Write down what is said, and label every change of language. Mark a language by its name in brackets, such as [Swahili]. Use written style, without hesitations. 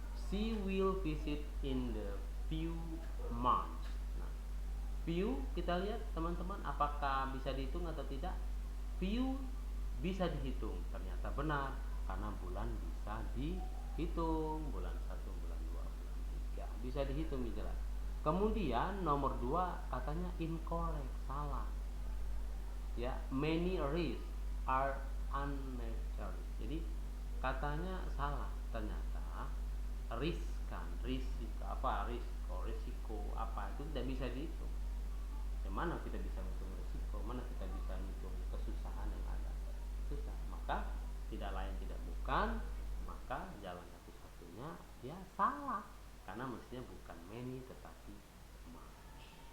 [English] She will visit in the few months. [Indonesian] Nah, few kita lihat teman-teman, apakah bisa dihitung atau tidak? Few bisa dihitung, ternyata benar karena bulan bisa dihitung, bulan 1, bulan 2, bulan 3 bisa dihitung jelas. Kemudian nomor 2 katanya incorrect, salah. [English] Ya, many risks are unnecessary. [Indonesian] Jadi katanya salah, ternyata riskan, risiko apa, risiko apa itu tidak bisa dihitung. Mana kita bisa menghitung risiko, mana kita bisa menghitung kesusahan yang ada, susah. Maka tidak lain tidak bukan, maka jalan satu-satunya ya salah, karena mestinya bukan many tetapi much.